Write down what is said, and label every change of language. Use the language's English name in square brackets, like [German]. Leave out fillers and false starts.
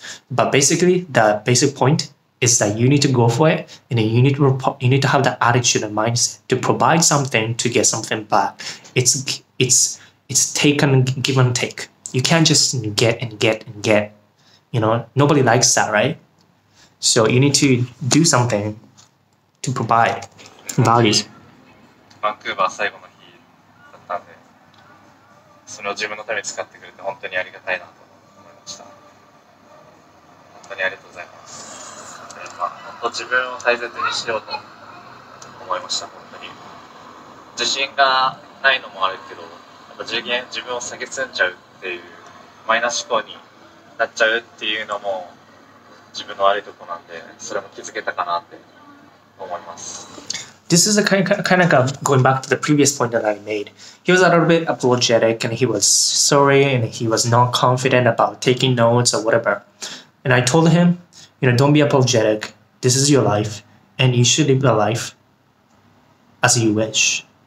[English] But basically, the basic point is that you need to go for it, and then you need to have the attitude and mindset to provide something to get something back. It's take and give and take. You can't just get and get and get. Nobody likes that, right? So you need to do something to provide values. [Japanese] バンクーバー最後の日だったんで、それを自分のために使ってくれて本当にありがたいなと思いました。本当にありがとうございます。本当自分を大切にしようと思いました。本当に自信がないのもあるけど、やっぱ自分を下げすんじゃうっていうマイナス思考になっちゃうっていうのも自分の悪いところなんで、それも気づけたかなって思います。 [English] This is a kind of going back to the previous point that I made. He was a little bit apologetic and he was sorry and he was not confident about taking notes or whatever. And I told him, don't be apologetic. This is your life and you should live your life as you wish.